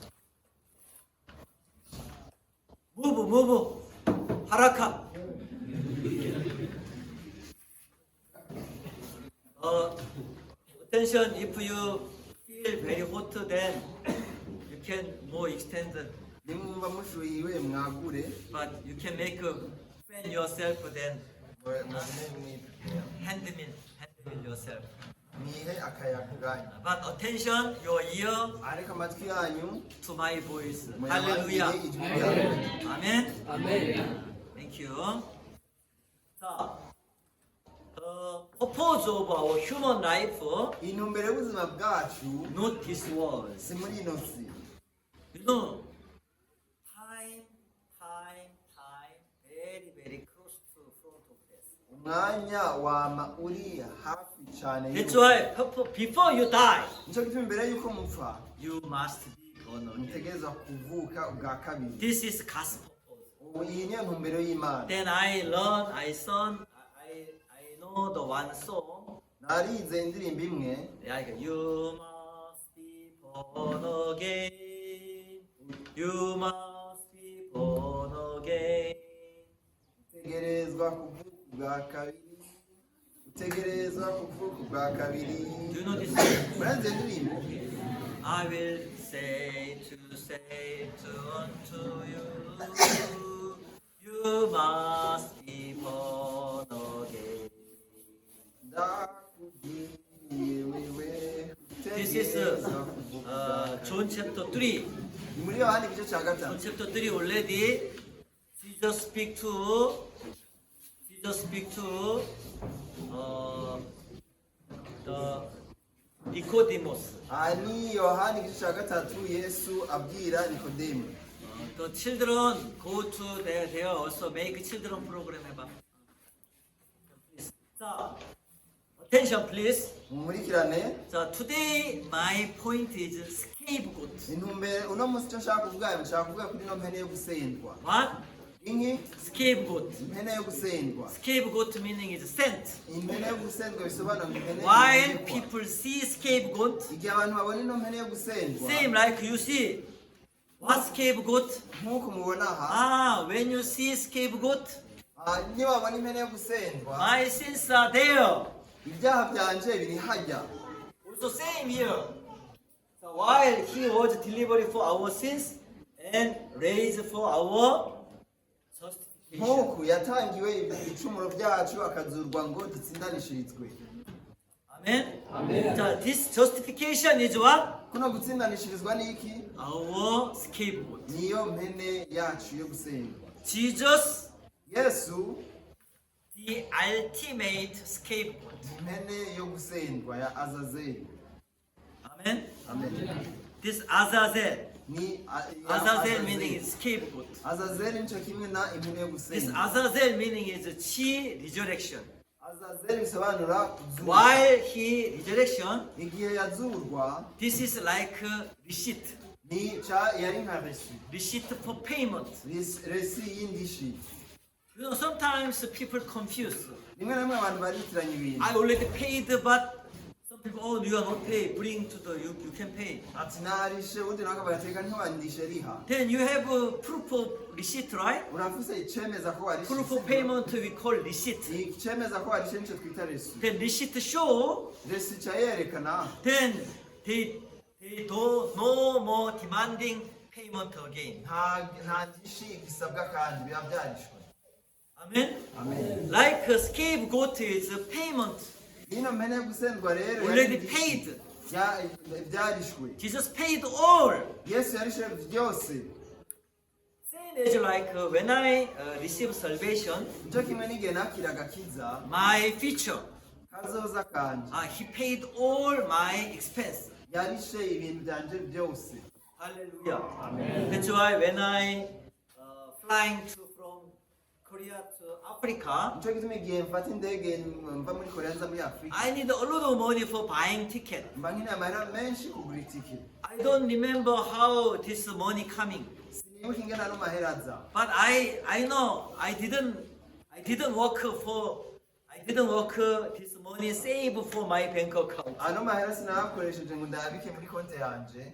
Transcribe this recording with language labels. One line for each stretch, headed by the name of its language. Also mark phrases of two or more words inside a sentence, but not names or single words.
English: Move.
Swahili: Haraka.
English: Attention, if you feel very hot, then you can more extend,
Rundi: nimwumva mushuhiwe mwagure
English: but you can make a fan yourself, then hand mill yourself.
Rundi: mwihe akayaga bwanyu
English: But attention, your ear
Rundi: ariko amatwi yanyu
English: to my voice.
Rundi: muyabangire
English: Hallelujah.
Rundi: ijwi ryanyu.
English: Amen.
Korean: 아멘.
English: Thank you. 자, purpose of our human life,
Rundi: intumbero y'ubuzima bwacu
English: not this world.
Rundi: si muri ino si
English: You know, time, very close to front of us.
Rundi: umwanya wama uri hafi cyane
English: That's why before you die,
Rundi: nicyo gituma imbere y'uko mupfa
English: you must be born again.
Rundi: mutegereza kuvuka ubwa kabiri
English: This is gospel.
Rundi: ubu iyi niyo ntumbero y'imana
English: Then I know the one song.
Rundi: narize indirimbo imwe
English: Like you must be born again. You must be born again.
Rundi: utegerezwa kuvuka ubwa kabiri utegerezwa kuvuka ubwa kabiri
English: Do you know this song?
Rundi: murazi iyo ndirimbo
English: I will say unto you, you must be born again.
Rundi: ndakubwiye wewe
English: This is
Rundi: utegerezwa kuvuka ubwa kabiri
English: John chapter 3.
Rundi: ni muri yohani igice cya
English: John
Rundi: gatanu
English: chapter 3 already. Jesus speak to the Nicodemus.
Rundi: aha ni yohani igice cya gatatu yesu abwira nikodemu
English: The children go to there also make children program 해봐.
Korean: 자,
English: attention please.
Rundi: mumurikirane
English: 자, today my point is scapegoat.
Rundi: intumbero uno munsi icyo nshaka kuvuga nshaka kuvuga kuri ino mpene yo gusendwa
English: What?
Rundi: inki
English: Scapegoat.
Rundi: impene yo gusendwa
English: Scapegoat meaning is sent.
Rundi: impene yo gusendwa bisobanura ngo impene
English: While
Rundi: y'imikwa.
English: people see scapegoat,
Rundi: igihe abantu babona ino mpene yo gusendwa
English: same like you see. What scapegoat?
Rundi: nk'uko mubona aha
English: When you see scapegoat,
Rundi: niyo babona impene yo gusendwa
English: my sins are there.
Rundi: ibyaha byanje biri hajya
English: Also same here. So while he was delivered for our sins and raised for our justification.
Rundi: nk'uku yatangiwe ibicumuro byacu akazurwa ngo dutsindanishirizwe
English: Amen.
Rundi: Amen.
English: So this justification is what?
Rundi: kuno gutsindanishirizwa ni iki
English: Our scapegoat.
Rundi: niyo mpene yacu yo gusendwa
English: Jesus,
Rundi: yesu
English: the ultimate scapegoat.
Rundi: impene yo gusendwa ya azazeli
English: Amen.
Rundi: amen
English: This Azazel.
Rundi: ni
English: Azazel meaning is scapegoat.
Rundi: azazeli nicyo kimwe na impene yo
English: This
Rundi: gusendwa
English: Azazel meaning is chi resurrection.
Rundi: azazeli bisobanura kuzurwa
English: While he resurrection,
Rundi: igihe yazurwa
English: this is like a receipt.
Rundi: yari nka resi
English: Receipt for payment.
Rundi: resi y'indishi
English: You know, sometimes people confuse.
Rundi: rimwe na rimwe abantu baritiranya ibintu
English: I already paid, but some people, oh, you are not paid. Bring to the, you can pay.
Rundi: ati narishe undi nawe bagateka ntiwandishe riha
English: Then you have a proof of receipt, right?
Rundi: urafise icemeza ko warishe
English: Proof of payment we call receipt.
Rundi: icemeza ko warishe nicyo twita resi
English: Then receipt show,
Rundi: resi ca yerekana
English: then they do no more demanding payment again.
Rundi: nta ndishi gisabwa kandi biba byarishwe
English: Amen?
Rundi: amen
English: Like a scapegoat is a payment
Rundi: ino mpene yo gusendwa rero
English: already
Rundi: yari
English: paid.
Rundi: byarishwe
English: Jesus paid all.
Rundi: yesu yarishe byose
English: Same as like when I receive salvation,
Rundi: nicyo kimwe n'igihe nakira agakiza
English: my future,
Rundi: kazoza kanje
English: he paid all my expense.
Rundi: yarishe ibintu byanje byose
English: Hallelujah. That's why when I flying from Korea to Africa,
Rundi: nicyo gituma igihe mfata indege mva muri korea nza muri afurika
English: I need a lot of money for buying ticket.
Rundi: mba nkeneye amahera menshi kugura itike
English: I don't remember how this money coming,
Rundi: sinibuka ingana ano mahera aza
English: but I know I didn't work this money save for my bank account.
Rundi: ano mahera sinayakoresheje ngo ndayabike muri konti yanje